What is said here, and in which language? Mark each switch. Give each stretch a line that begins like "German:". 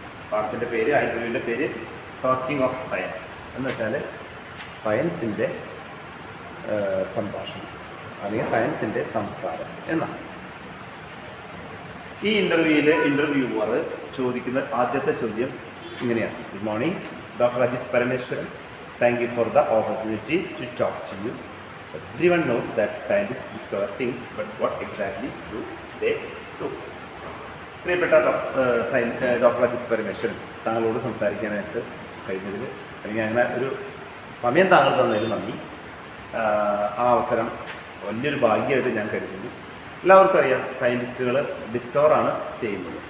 Malayalam: പാഠത്തിൻ്റെ പേര്, ആ ഇൻ്റർവ്യൂവിൻ്റെ പേര് ടോക്കിംഗ് ഓഫ് സയൻസ് എന്ന് വെച്ചാൽ സയൻസിൻ്റെ സംഭാഷണം അല്ലെങ്കിൽ സയൻസിൻ്റെ സംസാരം എന്നാണ്. ഈ ഇൻ്റർവ്യൂവിൽ ഇൻ്റർവ്യൂവർ ചോദിക്കുന്ന ആദ്യത്തെ ചോദ്യം ഇങ്ങനെയാണ്.
English: Good morning doctor Ajith Parameswaran, thank you for the opportunity to talk to you. Everyone knows that scientists discover things, but what exactly do they do?
Malayalam: പ്രിയപ്പെട്ട ഡോക്ടർ അജിത് പരമേശ്വരൻ, താങ്കളോട് സംസാരിക്കാനായിട്ട് കഴിഞ്ഞതിൽ, അല്ലെങ്കിൽ അങ്ങനെ ഒരു സമയം താങ്കൾ തന്നതിൽ നന്ദി. ആ അവസരം വലിയൊരു ഭാഗ്യമായിട്ട് ഞാൻ കരുതുന്നു. എല്ലാവർക്കും അറിയാം, സയൻറ്റിസ്റ്റുകൾ ഡിസ്കവറാണ് ചെയ്യുന്നത്.